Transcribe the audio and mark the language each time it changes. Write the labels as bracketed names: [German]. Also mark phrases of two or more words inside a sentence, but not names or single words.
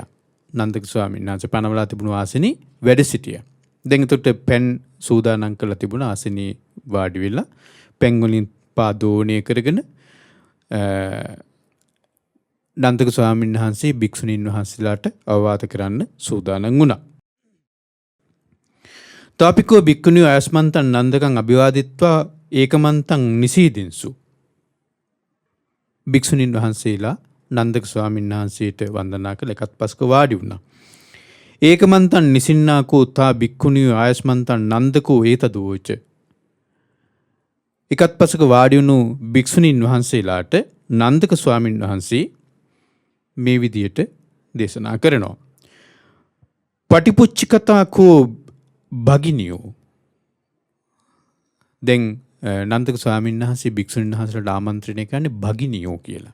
[Sinhala] නන්දක ස්වාමීන් වහන්සේ පනවලා තිබුණු ආසනේ වැඩ සිටියා. දැන් එතකොට පෙන් සූදානම් කරලා තිබුණ ආසනේ වාඩි වෙලා පෙන් වලින් පාදෝණය කරගෙන නන්දක ස්වාමීන් වහන්සේ භික්ෂුණීන් වහන්සේලාට අවවාද කරන්න සූදානම් වුණා. [Pali] තාපිකෝ භික්ඛුනියෝ ආයස්මන්තං නන්දකං අභිවාදිත්වා ඒකමන්තං නිසීදින්සු. [Sinhala] භික්ෂුණීන් වහන්සේලා නන්දක ස්වාමීන් වහන්සේට වන්දනා කළ එකත් පස්ක වාඩි වුණා. [Pali] ඒකමන්තං නිසින්නාකෝ තා භික්ඛුනියෝ ආයස්මන්තං නන්දකෝ ඒතදෝච. [Sinhala] එකත් පසක වාඩි වුණු භික්ෂුණීන් වහන්සේලාට නන්දක ස්වාමීන් වහන්සේ මේ විදියට දේශනා කරනවා. [Pali] පටිපුච්චිකතාකෝ භගිනියෝ. [Sinhala] දැන් නන්දක ස්වාමීන් වහන්සේ භික්ෂුණීන් වහන්සේලාට ආමන්ත්‍රණය කරන්නේ භගිනියෝ කියලා.